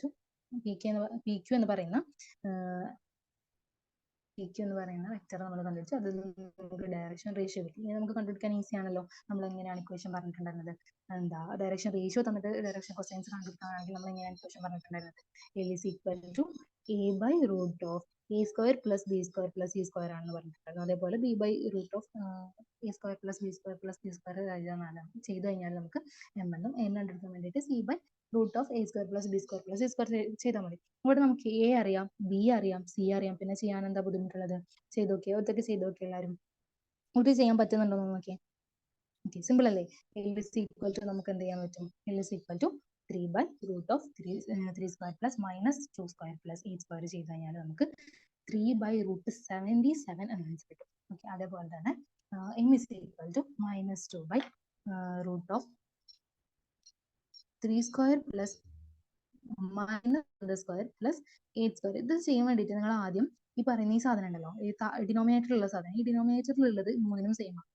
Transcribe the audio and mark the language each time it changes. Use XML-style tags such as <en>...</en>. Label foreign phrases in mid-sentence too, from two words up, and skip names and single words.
<ml>പി ക്യു എന്ന് പറയുന്ന വെക്ടർ നമ്മൾ കണ്ടുപിടിച്ചു. അതിൽ നമുക്ക്</ml> <en>direction ratio</en> <ml>കിട്ടി. ഇനി നമുക്ക് കണ്ടുപിടിക്കാൻ ഈസി ആണല്ലോ. നമ്മൾ എങ്ങനെയാണ് ഇക്വേഷൻ പറഞ്ഞിട്ടുണ്ടായിരുന്നത്?</ml> <en>direction ratio</en> <ml>തന്നിട്ട്</ml> <en>direction cosines</en> <ml>കണ്ടുപിടിക്കാനാണെങ്കിൽ നമ്മൾ എങ്ങനെയാണ് ഇക്വേഷൻ പറഞ്ഞിട്ടുണ്ടായിരുന്നത്?</ml> <en>L is equal to a/√a² plus b² plus c²</en> <ml>ആണെന്ന് പറഞ്ഞിട്ടുണ്ടായിരുന്നു. അതേപോലെ</ml> <en>b/√a² plus b² plus c²</en> <ml>ചെയ്ത് കഴിഞ്ഞാൽ നമുക്ക് m എന്നും n കണ്ടുപിടിക്കാൻ വേണ്ടിയിട്ട്</ml> <en>c/√a² plus b² plus c²</en> <ml>ചെയ്താൽ മതി. ഇവിടെ നമുക്ക് a അറിയാം, b അറിയാം, c അറിയാം. പിന്നെ ചെയ്യാൻ എന്താ ബുദ്ധിമുട്ടുള്ളത്? ചെയ്ത് നോക്കിയോ? ഒറ്റയ്ക്ക് ചെയ്ത് നോക്കിയോ എല്ലാവരും? ഒറ്റയ്ക്ക് ചെയ്യാൻ പറ്റുന്നുണ്ടോ നോക്കിയേ?</ml> <en>Okay, simple</en> <ml>അല്ലേ?</ml> <en>L is equal to</en> <ml>നമുക്ക് എന്ത് ചെയ്യാൻ പറ്റും?</ml> <en>L is equal to 3/√3² plus -2² plus 8²</en> <ml>ചെയ്ത് കഴിഞ്ഞാൽ നമുക്ക്</ml> <en>3/√77</en> <ml>എന്ന് ആൻസർ കിട്ടും. ഓക്കെ, അതേപോലെ തന്നെ</ml> <en>m is equal to -2/√3² plus -2² plus 8².</en> <ml>ഇത് ചെയ്യാൻ വേണ്ടിയിട്ട് നിങ്ങൾ ആദ്യം ഈ പറയുന്ന ഈ സാധനം ഉണ്ടല്ലോ, ഈ ഡിനോമിനേറ്ററിലുള്ള സാധനം, ഈ ഡിനോമിനേറ്ററിലുള്ളത് മൂന്നിനും സെയിം ആണ്.</ml>